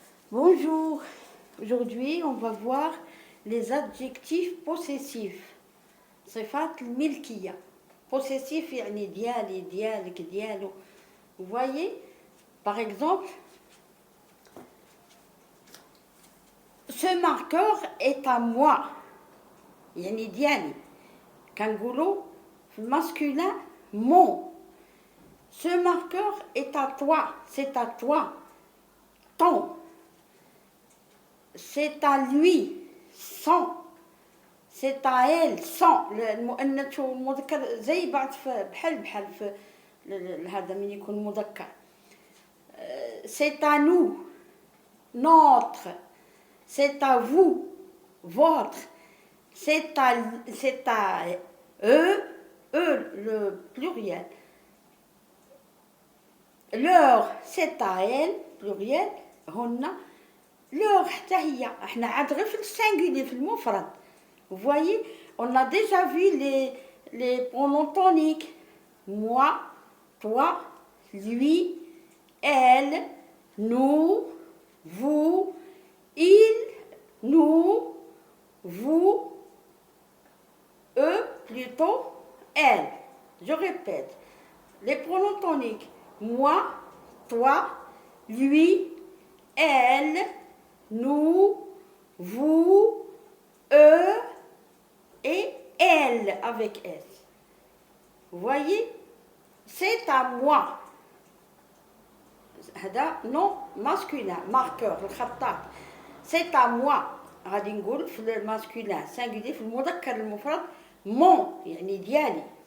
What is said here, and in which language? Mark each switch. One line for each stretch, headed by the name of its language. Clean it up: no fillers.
French: Bonjour, aujourd'hui on va voir les adjectifs possessifs.
Arabic: صفات الملكية. Possessif يعني ديالي ديالك ديالو.
French: Vous voyez, par exemple, ce marqueur est à moi.
Arabic: يعني ديالي. كنقولوا في
French: masculin mon. Ce marqueur est à toi, c'est à toi. Ton. C'est à lui, son. C'est à elle, son.
Arabic: المؤنث والمذكر زي بعض بحال في هذا من يكون مذكر.
French: C'est à nous, notre. C'est à vous, votre. C'est à eux, le pluriel. Leur, c'est à elle, pluriel.
Arabic: هن. Leur حتى هي. احنا عاد غير في السنجولي في المفرد.
French: Vous voyez, on a déjà vu les pronoms toniques. Moi, toi, lui, elle, nous, vous, il, nous, vous, eux, plutôt, elle. Je répète, les pronoms toniques. Moi, toi, lui, elle, nous, vous, eux et elle avec S. Vous voyez, c'est à moi. هذا non masculin, marqueur, الخطاط. C'est à moi.
Arabic: غادي نقول في الماسكولين singulier في المذكر المفرد mon يعني ديالي.